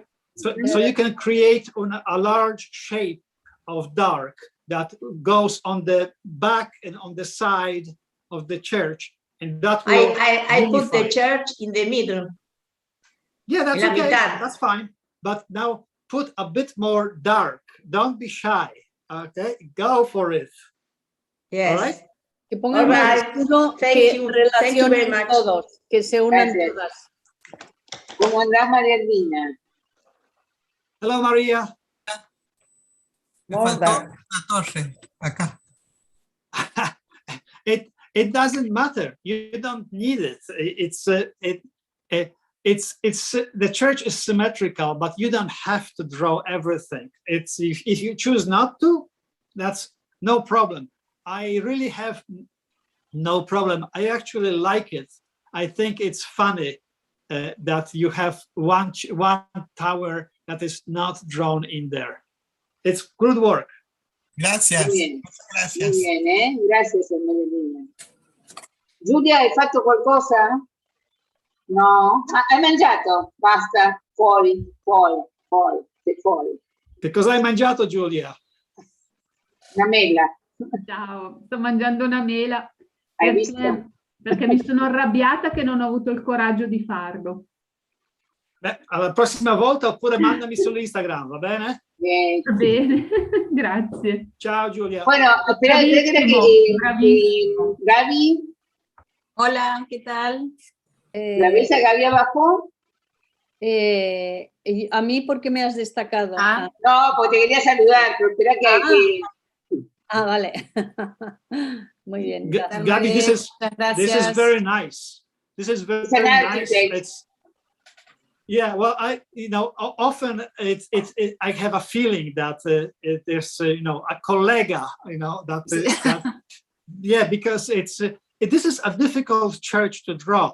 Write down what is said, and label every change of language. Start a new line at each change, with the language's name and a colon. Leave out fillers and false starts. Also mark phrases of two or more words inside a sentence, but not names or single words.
English: So you can create a large shape of dark that goes on the back and on the side of the church, and that will I put the church in the middle. Yeah, that's okay. That's fine. But now put a bit more dark. Don't be shy. Okay, go for it. Yes. All right.
Spanish: Que pongan más escudo, que relacionen todos, que se unan todas. ¿Cómo andás, María Elvina?
English: Hello, María.
Spanish: Me faltó una torre acá.
English: It doesn't matter. You don't need it. It's the church is symmetrical, but you don't have to draw everything. It's if you choose not to, that's no problem. I really have no problem. I actually like it. I think it's funny that you have one tower that is not drawn in there. It's good work.
Spanish: Gracias. Muy bien, gracias. Muy bien, ¿eh? Gracias, María.
Italian: Giulia, hai fatto qualcosa? No? Hai mangiato? Basta, fuori. Che cosa hai mangiato, Giulia? Una mela. Ciao, sto mangiando una mela. Hai visto? Perché mi sono arrabbiata che non ho avuto il coraggio di farlo. Beh, alla prossima volta oppure mandami su Instagram, va bene? Va bene, grazie. Ciao Giulia.
Spanish: Bueno, espera que Gaby. Hola, ¿qué tal? ¿La ves a Gaby abajo? A mí, ¿por qué me has destacado? No, porque te quería saludar, pero espera que... Vale. Muy bien. Gaby,
English: this is very nice. This is very nice. Yeah, well, often I have a feeling that there's, a colleague, that yeah, because this is a difficult church to draw.